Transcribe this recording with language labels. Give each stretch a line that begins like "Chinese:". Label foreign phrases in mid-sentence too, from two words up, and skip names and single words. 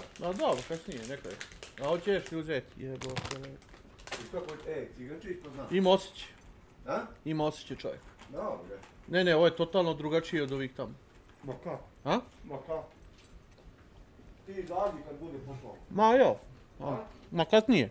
Croatian: A dobro, kasnije, nekaj. A hoćeš li uzeti? Jebote. I što hoće, cigančić to znaš. Ima osjećaj. A? Ima osjećaj čovjek. Dobre. Ne, ovo je totalno drugačije od ovih tamo. Ma kako? A? Ma kako? Ti izađi kad bude poslao. Ma jo. Ma kad nije?